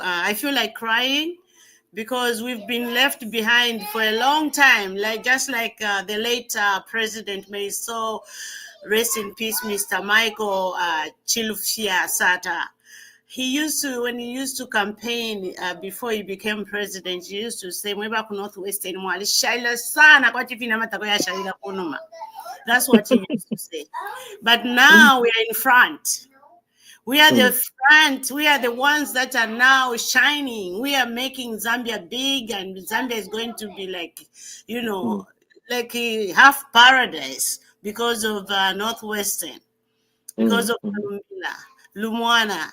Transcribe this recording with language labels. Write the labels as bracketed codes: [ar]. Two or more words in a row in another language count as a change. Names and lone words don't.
[en] I feel like crying because we've been left behind for a long time, just like the late president. May so rest in peace, Mr. Michael Chilufya Sata. he used to, when he used to campaign before he became president, he used to say, [bem] "Mweba ku Northwestern mwali shaila sana kwa tifina matako ya shaila kunuma." [en] That's what he used to say. But now we are in front. We are the front. We are the ones that are now shining. We are making Zambia big, and Zambia is going to be like, like a half paradise because of Northwestern, because of Lumwana.